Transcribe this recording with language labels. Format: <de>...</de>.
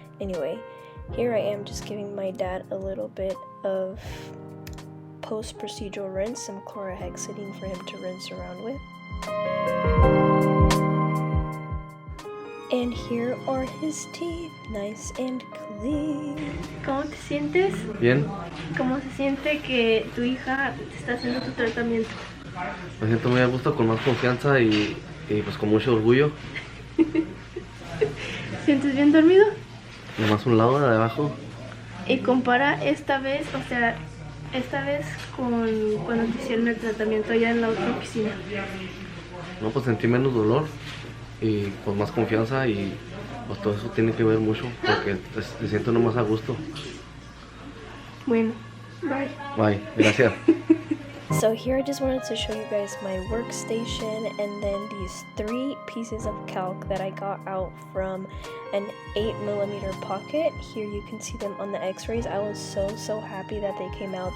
<en>Anyway, here I am just giving my dad a little bit of post-procedural rinse, some chlorhexidine for him to rinse around with. And here are his teeth, nice and clean.</en> <es>¿Cómo te sientes? Bien. ¿Cómo se siente que tu hija te está haciendo tu tratamiento? Me siento muy a gusto, con más confianza y pues con mucho orgullo. ¿Sientes bien dormido? Nomás un lado de abajo. Y compara esta vez, o sea, esta vez con cuando te hicieron el tratamiento allá en la otra oficina. No, pues sentí menos dolor y pues más confianza, y pues todo eso tiene que ver mucho porque te siento nomás a gusto. Bueno, bye. Bye, gracias.</es> <en>So here I just wanted to show you guys my workstation and then these 3 pieces of calc that I got out from an 8mm pocket. Here you can see them on the x-rays. I was so happy that they came out.</en>